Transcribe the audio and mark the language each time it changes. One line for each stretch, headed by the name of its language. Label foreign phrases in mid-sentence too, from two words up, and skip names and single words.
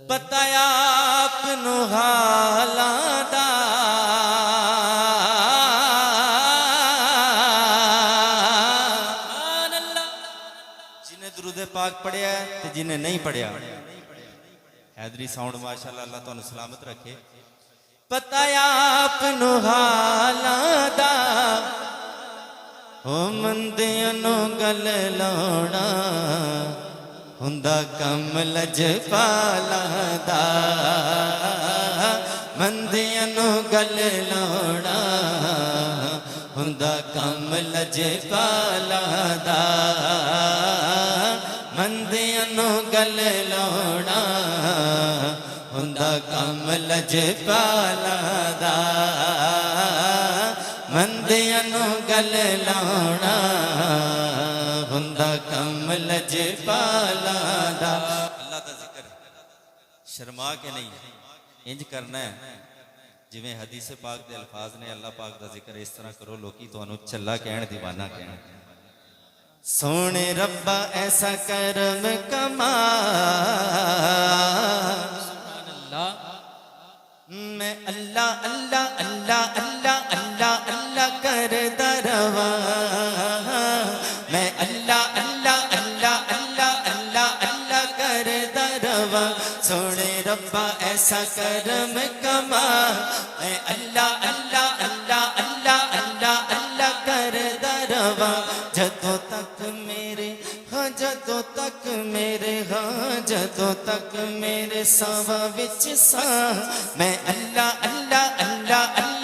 Punjabi: پتہ آپ نو حالاں دا جنہیں درود پاک پڑھیا ہے تے جنہیں نہیں پڑھیا حیدری ساؤنڈ ماشاءاللہ اللہ تعالیٰ سلامت رکھے پتہ آپ نو حالاں دا او مندیاں نو گل لاؤنا ہوندا کم لجپالاں دا مندیاں نو گل لاؤنا ہوندا کم لجپالاں دا مندیاں نو گل لاؤنا ہوندا کم لجپالاں دا مندیاں نو گل لاؤنا ہوندا کم لجپالاں دا اللہ دا ذکر شرما کے نہیں انج کرنا ہے جویں حدیث پاک دے الفاظ نے اللہ پاک دا ذکر اس طرح کرو لوکی تانوں چلا کہن دیوانہ کہن سونے ربا ایسا کرم کما میں اللہ اللہ اللہ اللہ اللہ اللہ کردا رہواں میں اللہ اللہ اللہ اللہ اللہ اللہ کردا رہواں سونے ربا ایسا کرم کما میں اللہ اللہ اللہ اللہ اللہ اللہ کردا رہواں جدوں تک میرے ہاں جدوں تک میرے ہاں جدوں تک میرے ساواں وچ ساں میں اللہ اللہ اللہ